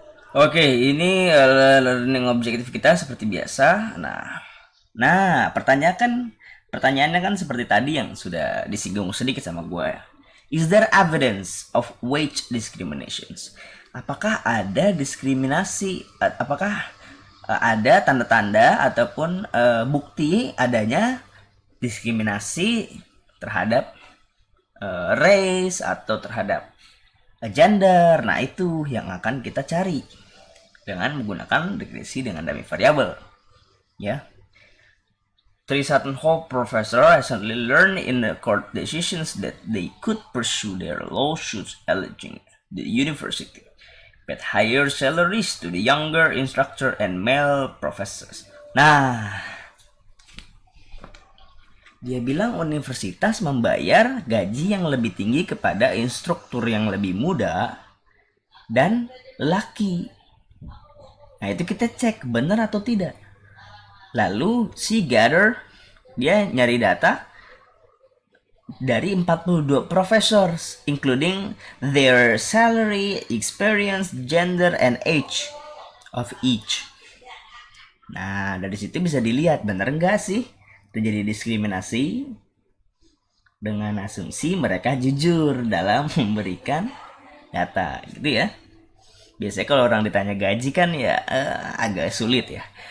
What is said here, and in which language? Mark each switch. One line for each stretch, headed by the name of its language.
Indonesian: Oke, ini learning objective kita seperti biasa. Nah, pertanyaannya kan seperti tadi yang sudah disinggung sedikit sama gue.
English: Is there evidence of wage discriminations?
Indonesian: Apakah ada diskriminasi? Apakah ada tanda-tanda ataupun bukti adanya diskriminasi terhadap race atau terhadap gender? Nah, itu yang akan kita cari dengan menggunakan regresi dengan dummy variable. Ya.
English: Three Sutton Hall professor recently learned in the court decisions that they could pursue their lawsuits alleging the university paid higher salaries to the younger instructor and male professors.
Indonesian: Nah, dia bilang universitas membayar gaji yang lebih tinggi kepada instruktur yang lebih muda dan laki. Nah, itu kita cek benar atau tidak. Lalu si Gather dia nyari data dari 42
English: professors including their salary, experience, gender, and age of each.
Indonesian: Nah, dari situ bisa dilihat benar nggak sih terjadi diskriminasi dengan asumsi mereka jujur dalam memberikan data gitu ya. Biasanya kalau orang ditanya gaji kan ya agak sulit ya.